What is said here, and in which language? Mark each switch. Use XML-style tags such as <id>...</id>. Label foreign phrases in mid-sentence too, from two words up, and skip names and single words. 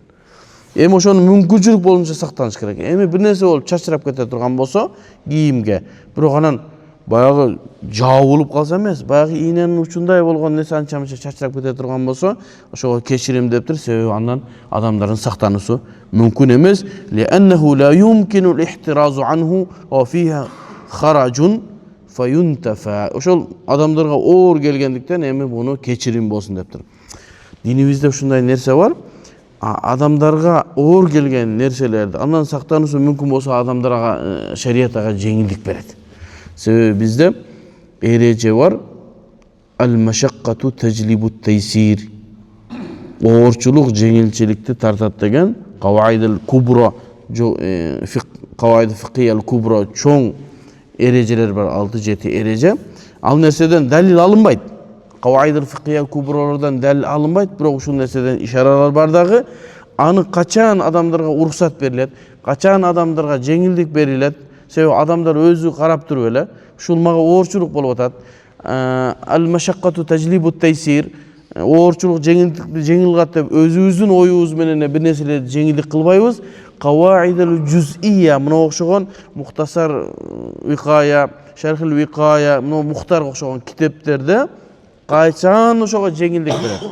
<ky>Эми ошону мүмкүнчүлүк болунча сактаныш керек. Эми бир нерсе болуп чачырап кете турган болсо кийимге, бирок анан баягы жабылып калса эмес, баягы ийненин учундай болгон нерсе анча-мынча чачырап кете турган болсо, ошого кечирим дептир. Себеби андан адамдардын сактануусу мүмкүн эмес.</ky> <ar>لأنه لا يمكن الاحتراز عنه وفيه حرج فينتفى.</ar> <ky>Ошол адамдарга оор келгендиктен эми буну кечирим болсун дептир. Динибизде ушундай нерсе бар. Адамдарга оор келген нерселерди андан сактануусу мүмкүн болсо адамдарга шарият ага жеңилдик берет. Себеби бизде эреже бар.</ky> <ar>المشقة تجلب التيسير.</ar> <ky>Оорчулук жеңилчиликти тартат деген Каваидил Кубра, Каваид фикхиял Кубра чоң эрежелер бар, 6-7 эреже. Ал нерседен далил алынбайт. Каваидил фикхиял Кубралардан далил алынбайт, бирок ушул нерседен ишаралар бар дагы. Аны качан адамдарга уруксат берилет, качан адамдарга жеңилдик берилет. Себеби адамдар өзү карап туруп эле, ушул мага оорчулук болуп атат.</ky> <ar>المشقة تجلب التيسير.</ar> <ky>Оорчулук жеңилгат деп өзүбүздүн оюбуз менен бир нерселерди жеңилдик кылбайбыз. Каваидил жуз'ия, мына окшогон мухтасар викая, шархил викая, мына мухтарга окшогон китептерде качан ошого жеңилдик берет.</ky>